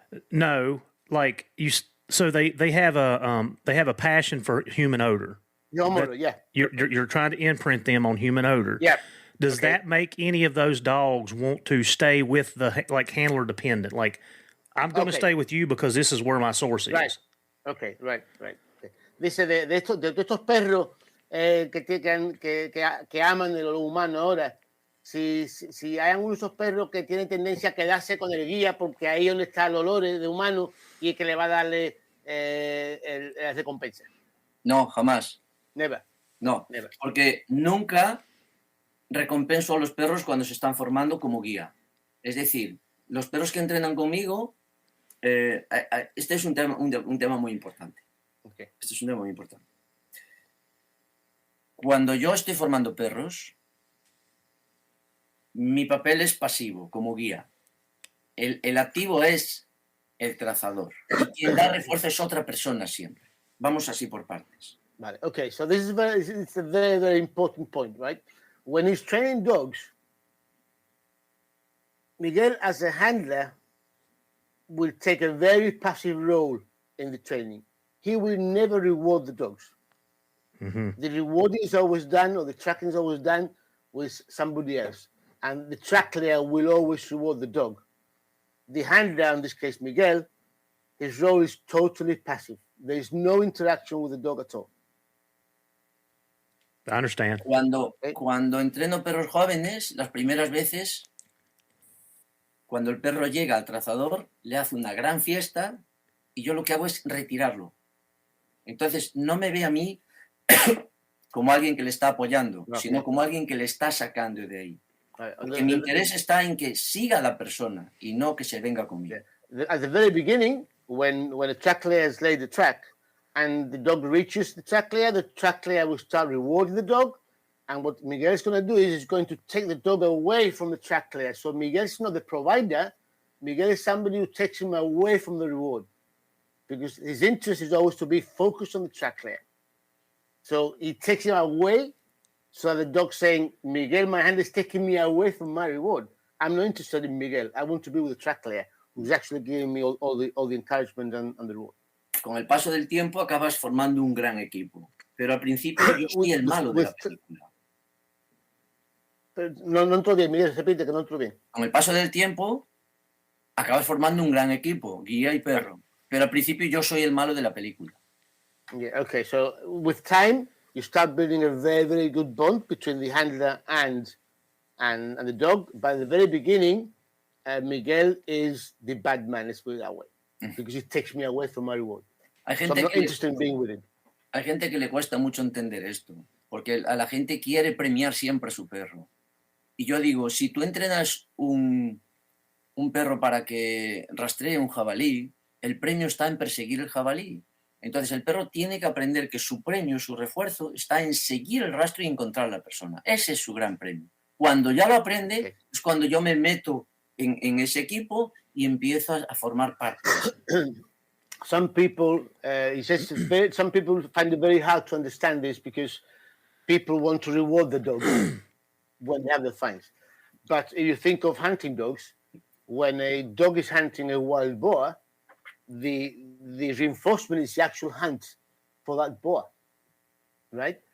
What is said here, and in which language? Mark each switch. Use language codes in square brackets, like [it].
[en] No, like so they have a passion for human odor. Human odor, yeah. You're trying to imprint them on human odor. Yeah. Does that make any of those dogs want to stay with the, like, handler dependent? Like, I'm going to stay with you because this is where my source is. Right. Okay, right. [es] Dice de estos perros que aman el olor humano ahora. Si hay algunos de esos perros que tienen tendencia a quedarse con el guía porque ahí es donde está el olor de humano y que le va a darle la recompensa. No, jamás. [en] Never. No, never. [es] Porque nunca recompenso a los perros cuando se están formando como guía. Es decir, los perros que entrenan conmigo, este es un tema muy importante. [en] Okay. [es] Este es un tema muy importante. Cuando yo estoy formando perros, mi papel es pasivo, como guía. El activo es el trazador. Y quien da refuerzo es otra persona siempre. Vamos así por partes. Vale. [en] Okay, so it's a very, very important point, right? When he's training dogs, Miguel, as a handler, will take a very passive role in the training. He will never reward the dogs. Mm-hmm. The rewarding is always done, or the tracking is always done with somebody else. And the track layer will always reward the dog. The handler, in this case Miguel, his role is totally passive. There is no interaction with the dog at all. I understand. [es] Cuando entreno perros jóvenes, las primeras veces, cuando el perro llega al trazador, le hace una gran fiesta y yo lo que hago es retirarlo. Entonces, no me ve a mí como alguien que le está apoyando, [en] No. [es] sino como alguien que le está sacando de ahí. [en] Right. [es] Porque mi interés está en que siga la persona y no que se venga conmigo. [en] At the very beginning, when a track layer has laid the track and the dog reaches the track layer will start rewarding the dog. And what Miguel is going to do is he's going to take the dog away from the track layer. So Miguel's not the provider. Miguel is somebody who takes him away from the reward because his interest is always to be focused on the track layer. So he takes him away so the dog's saying, Miguel, my hand is taking me away from my reward. I'm not interested in Miguel. I want to be with the track layer who's actually giving me all the encouragement and the reward. [es] Con el paso del tiempo acabas formando un gran equipo. Pero al principio yo soy el malo de la película. No entro bien, Miguel, repite que no entro bien. Con el paso del tiempo acabas formando un gran equipo, guía y perro. Pero al principio yo soy el malo de la película. [en] Yeah, okay. So with time, you start building a very, very good bond between the handler and the dog. By the very beginning, Miguel is the bad man, let's put it that way, because he takes me away from my reward. [es] Hay [en] So [es] gente, [en] I'm not interested in being with him. [es] hay gente que le cuesta mucho entender esto, porque a la gente quiere premiar siempre a su perro. Y yo digo, si tú entrenas un perro para que rastree un jabalí, el premio está en perseguir el jabalí. Entonces el perro tiene que aprender que su premio, su refuerzo, está en seguir el rastro y encontrar a la persona. Ese es su gran premio. Cuando ya lo aprende, es cuando yo me meto en ese equipo y empiezo a formar parte de eso. [en] Some people, he says, some people find it very hard to understand this because people want to reward the dogs when they have the fines. But if you think of hunting dogs, when a dog is hunting a wild boar, the reinforcement is the actual hunt for that boar, right?